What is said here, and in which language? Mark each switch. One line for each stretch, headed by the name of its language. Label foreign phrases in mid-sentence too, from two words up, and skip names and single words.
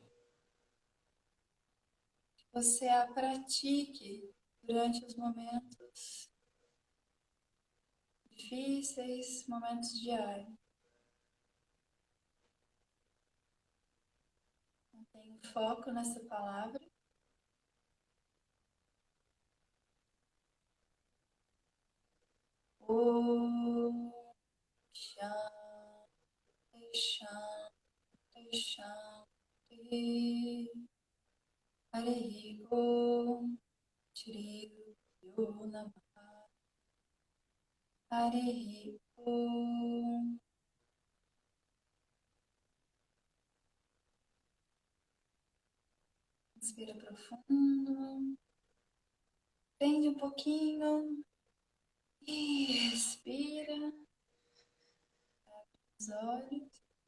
Portuguese: Que você a pratique durante os momentos difíceis, momentos diários. Mantenha o foco nessa palavra.
Sanskrit: Om Shanti Shanti Shanti. Hare Om Shri Guru Namaha. Hare Om.
Portuguese: Inspira profundo. Prende um pouquinho. E respira. Abre os olhos.